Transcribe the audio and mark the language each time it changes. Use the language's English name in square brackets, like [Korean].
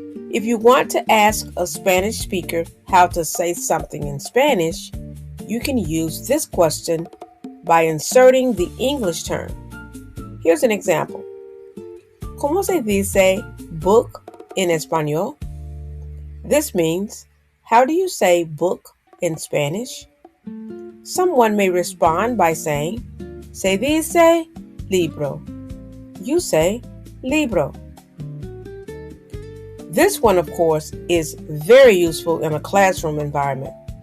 [English] If you want to ask a Spanish speaker how to say something in Spanish, you can use this question by inserting the English term. Here's an example. [Spanish] ¿Cómo se dice [English] book in [Spanish] español? [English] This means, how do you say book in Spanish? Someone may respond by saying, [Spanish] se dice libro. [English] You say libro. This one, of course, is very useful in a classroom environment.